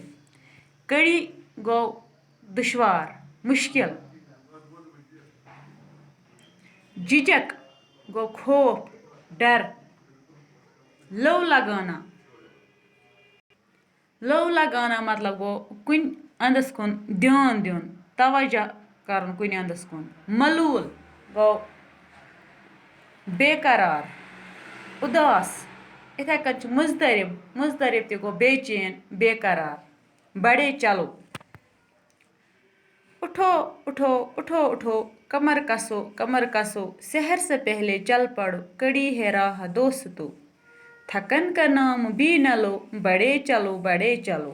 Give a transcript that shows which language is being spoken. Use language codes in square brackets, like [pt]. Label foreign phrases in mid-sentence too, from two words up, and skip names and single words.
[ks] کڑی گو [ur] دشوار مشکل. [ks] ججک گو [ur] خوف ڈر. لو لگانا [ks] مطلب گو کن اندس کن دھیان دیون توجہ کرن کن اندس کن. ملول گو [ur] بے قرار اداس. [ks] اتھے کن مضطرب تہ گو [ur] بے چین بے قرار. بڑے چلو. اٹھو اٹھو اٹھو اٹھو کمر کسو سحر سے پہلے چل پڑو کڑی ہے راہ دوستو. تھکن کا نام بھی نہ لو بڑے چلو.